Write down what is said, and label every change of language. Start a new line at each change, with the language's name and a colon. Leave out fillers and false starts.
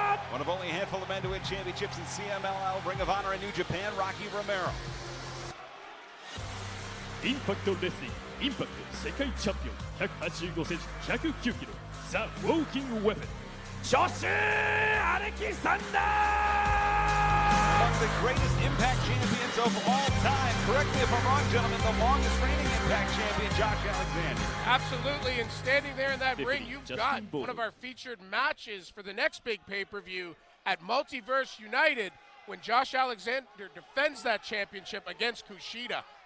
English: One of only a handful of men to win championships in CMLL, Ring of Honor, and New Japan, Rocky Romero.
Japanese: インパクトレスリングインパクト世界チャンピオン185センチ109キロザ・ウォーキング・ウェポンジョシュ・アレキサンダー
English: One of the greatest Impact champions of all time. Correct me if I'm wrong, gentlemen, the longest reigning Impact champion, Josh Alexander. Absolutely, and standing there in that ring, you've got one of our featured matches for the next big pay-per-view at Multiverse United when Josh Alexander defends that championship against Kushida.